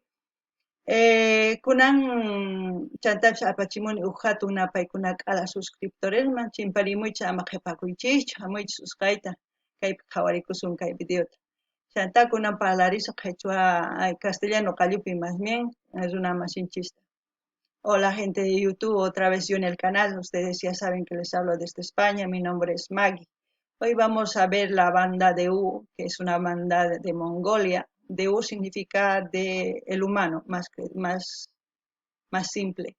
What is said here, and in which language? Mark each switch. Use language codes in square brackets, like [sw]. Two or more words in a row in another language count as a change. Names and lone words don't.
[qu] kunan chantapis apachimuni huk hatun paykuna k'ala suscriptoresman chimparimuychis ama qhipakuychischu hamuychis usqayta kaypi qhawarikusun kay videota chanta kunan parlarisqa qhichwa castellano qallupi [es] más bien [qu] runa masinchista. [es] Hola gente de YouTube, otra vez yo en el canal, ustedes ya saben que les hablo desde España, mi nombre es Maggie. Hoy vamos a ver la banda DU, que es una banda de Mongolia. DU significa de el humano, más simple.